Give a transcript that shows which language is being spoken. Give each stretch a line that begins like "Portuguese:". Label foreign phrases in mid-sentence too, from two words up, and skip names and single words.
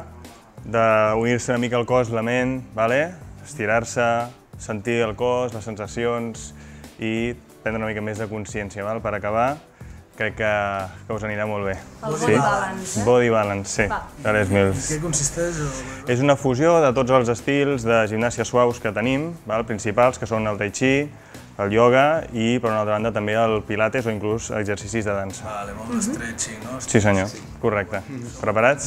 Catalan: d'unir-se una mica al cos, la ment, estirar-se, sentir el cos, les sensacions i prendre una mica més de consciència. Per acabar, crec que us anirà molt bé. El body balance. Body balance, sí. En què consisteix? És una fusió de tots els estils de gimnàsia suaus que tenim, principals, que són el tai chi, el ioga i, per una altra banda, també el pilates o inclús exercicis de dansa. Vale, molt stretching, no? Sí, senyor, correcte. Preparats?